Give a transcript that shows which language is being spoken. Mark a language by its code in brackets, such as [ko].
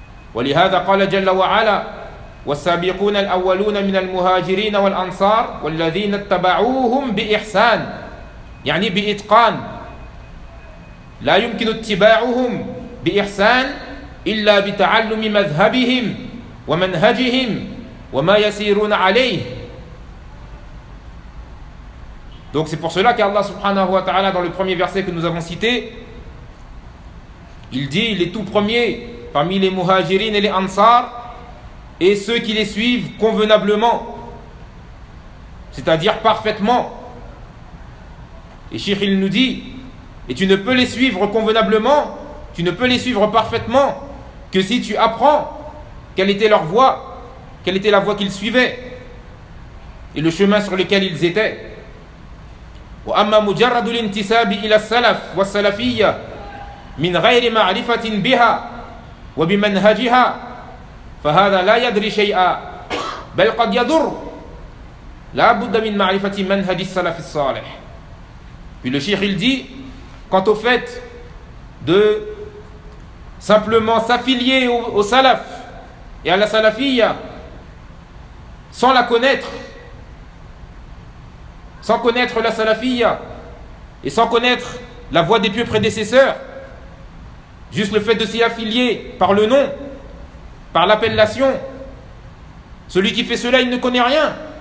[ar] ولهذا قال جل وعلا والسابقون الأولون من المهاجرين والأنصار والذين اتبعوهم بإحسان يعني بإتقان لا يمكن اتباعهم بإحسان إلا بتعلم مذهبهم ومنهجهم وما يسيرون عليه. [fr] Donc c'est pour cela qu'Allah subhanahu wa ta'ala dans le premier verset que nous avons cité, il dit les tout premiers parmi les muhajirines et les ansar, et ceux qui les suivent convenablement, c'est-à-dire parfaitement. Et Cheikh il nous dit, et tu ne peux les suivre convenablement, tu ne peux les suivre parfaitement que si tu apprends quelle était leur voie, quelle était la voie qu'ils suivaient, et le chemin sur lequel ils étaient. [ar] وأما مجرد الانتساب إلى السلف والسلفية من غير معرفة بها وبمنهجها فهذا لا يدري شيئا بل قد يضر. لا بد من معرفة منهج السلف الصالح. [fr] Puis le cheikh il dit, quant au fait de simplement s'affilier au salaf et à la salafia sans la connaître, sans connaître la salafia et sans connaître la voie des pieux prédécesseurs, juste le fait de s'y affilier par le nom, par l'appellation, celui qui fait cela il ne connaît rien.